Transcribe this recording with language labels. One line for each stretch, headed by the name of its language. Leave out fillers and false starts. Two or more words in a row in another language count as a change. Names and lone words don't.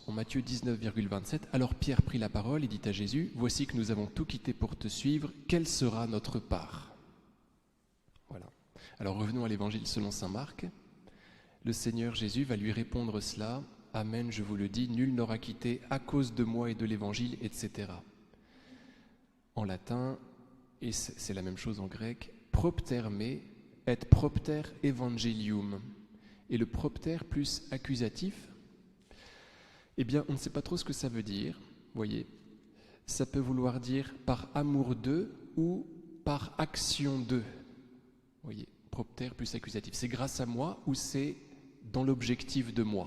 French: En Matthieu 19,27, alors Pierre prit la parole et dit à Jésus, « Voici que nous avons tout quitté pour te suivre, quelle sera notre part ?» Voilà. Alors revenons à l'évangile selon saint Marc. le Seigneur Jésus va lui répondre cela. Amen, je vous le dis, nul n'aura quitté à cause de moi et de l'Évangile, etc. En latin, et c'est la même chose en grec,
Latin: propter me et propter evangelium.
French: Et le propter plus accusatif, eh bien, on ne sait pas trop ce que ça veut dire, vous voyez. Ça peut vouloir dire par amour d'eux ou par action d'eux. Vous voyez, propter plus accusatif. C'est grâce à moi ou c'est dans l'objectif de moi.